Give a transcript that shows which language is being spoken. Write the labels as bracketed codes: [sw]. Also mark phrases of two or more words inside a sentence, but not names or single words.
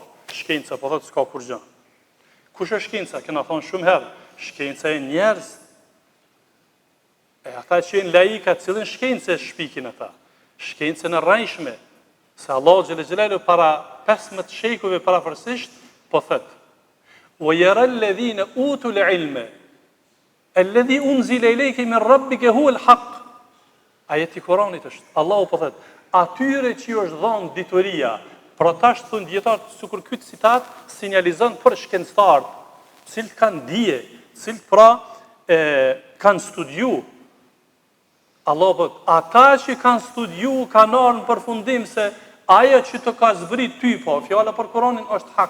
[sq] Shkenca po thotë s'ka kur gjë. Kush është shkenca? Kena thonë shumë herë. Shkenca e njerëz. E ata që jenë laika, cilën shkencë e shpikin ata. Shkencën e rrajshme, se Allah [ar] جل جلاله [sq] para 15 shekujve parafërsisht po thot: [ar] "و يرى الذين أوتوا العلم الذي أنزل إليك من ربك هو الحق." [sq] Ajeti Kuranit është. Allahu po thot: "Atyre që ju është dhënë dituria." Pra tash thon dietar, sikur ky citat sinjalizon për shkencëtarët, cilët kanë dije, cilët pra kanë studiu. Allah po, ata që kanë studiu, kanë ardhur në përfundim se ajo që të ka zbrit ty, po, fjala për Kur'anin është hak.